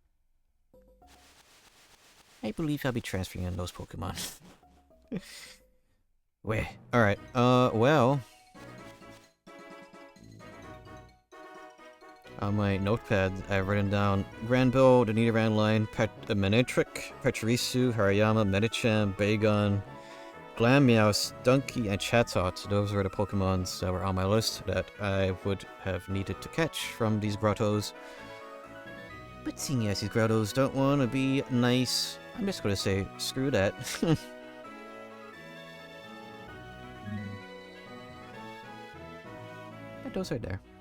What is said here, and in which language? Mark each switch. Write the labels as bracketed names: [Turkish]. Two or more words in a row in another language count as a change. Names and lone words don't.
[English] I believe I'll be transferring in those Pokemon. Wait. Alright. Well. On my notepad, I've written down Granville, the Nidoran line, Manectric, Pachirisu, Hariyama, Medicham, Bagon, Glameow, Stunky, and Chatot. Those were the Pokemons that were on my list that I would have needed to catch from these Grottos. But seeing as these Grottos don't want to be nice, I'm just going to say, screw that. But those are there.